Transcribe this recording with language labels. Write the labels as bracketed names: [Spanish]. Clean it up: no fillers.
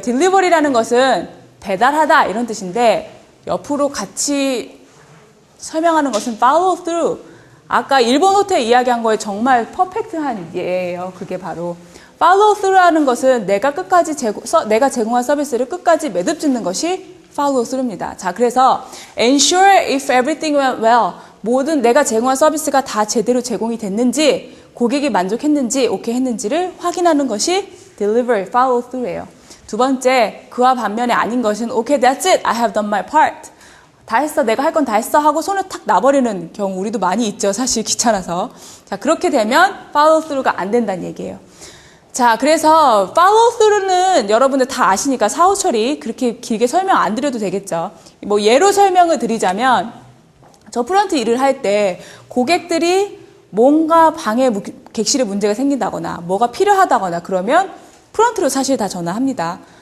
[Korean] delivery라는 것은 배달하다 이런 뜻인데 옆으로 같이 설명하는 것은 follow through. 아까 일본 호텔 이야기한 거에 정말 퍼펙트한 예예요. 그게 바로 follow through라는 것은 내가 내가 제공한 서비스를 끝까지 매듭 짓는 것이 follow through입니다. [English] 자, 그래서 ensure if everything went well. [Korean] 모든 내가 제공한 서비스가 다 제대로 제공이 됐는지, 고객이 만족했는지, 오케이 했는지를 확인하는 것이 deliver, follow through예요. [English] 두 번째, 그와 반면에 아닌 것은 okay, that's it, I have done my part. [Korean] 다 했어, 내가 할 건 다 했어 하고 손을 탁 놔버리는 경우 우리도 많이 있죠. 사실 귀찮아서. 자, 그렇게 되면 follow through가 안 된다는 얘기예요. 자, 그래서 follow through는 여러분들 다 아시니까 사후 처리 그렇게 길게 설명 안 드려도 되겠죠. 뭐 예로 설명을 드리자면 저 프런트 일을 할 때 고객들이 뭔가 방에 객실에 문제가 생긴다거나 뭐가 필요하다거나 그러면 프런트로 사실 다 전화합니다.